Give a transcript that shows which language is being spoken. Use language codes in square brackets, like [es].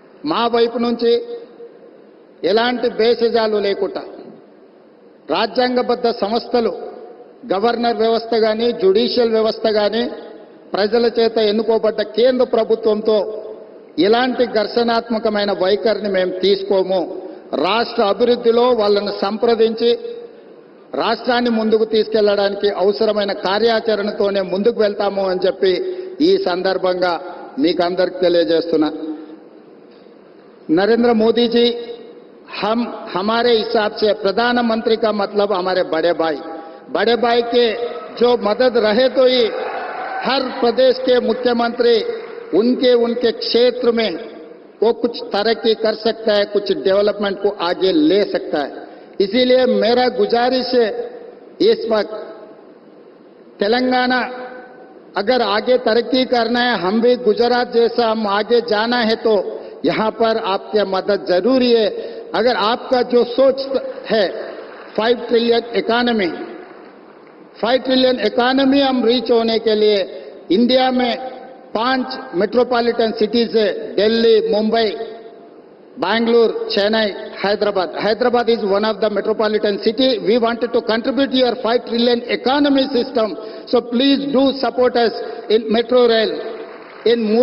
[te] మా వైపు నుంచి ఎలాంటి భేషజాలు లేకుండా రాజ్యాంగబద్ధ సంస్థలు, గవర్నర్ వ్యవస్థ కానీ, జ్యుడిషియల్ వ్యవస్థ కానీ, ప్రజల చేత ఎన్నుకోబడ్డ కేంద్ర ప్రభుత్వంతో ఇలాంటి ఘర్షణాత్మకమైన వైఖరిని మేము తీసుకోము. రాష్ట్ర అభివృద్ధిలో వాళ్ళను సంప్రదించి రాష్ట్రాన్ని ముందుకు తీసుకెళ్లడానికి అవసరమైన కార్యాచరణతోనే ముందుకు వెళ్తాము అని చెప్పి ఈ సందర్భంగా మీకు అందరికి తెలియజేస్తున్నా. [hi] नरेंद्र मोदी जी हमारे हिसाब से प्रधानमंत्री का मतलब हमारे बड़े भाई के जो मदद रहे तो ही हर प्रदेश के मुख्यमंत्री उनके क्षेत्र में वो कुछ तरक्की कर सकता है, कुछ डेवलपमेंट को आगे ले सकता है. इसीलिए मेरा गुजारिश है इस वक्त तेलंगाना अगर आगे तरक्की करना है, हम भी गुजरात जैसा हम आगे जाना है तो यहाँ पर आपकी मदद जरूरी है. अगर आपका जो सोच है 5 ट्रिलियन इकोनॉमी हम रीच होने के लिए इंडिया में 5 मेट्रोपॉलिटन सिटीज है, Delhi, Mumbai, [en] Bangalore, Chennai, Hyderabad. Hyderabad is one of the metropolitan city. We wanted to contribute to your 5 trillion economy system. So please do support us in metro rail, in Moosi.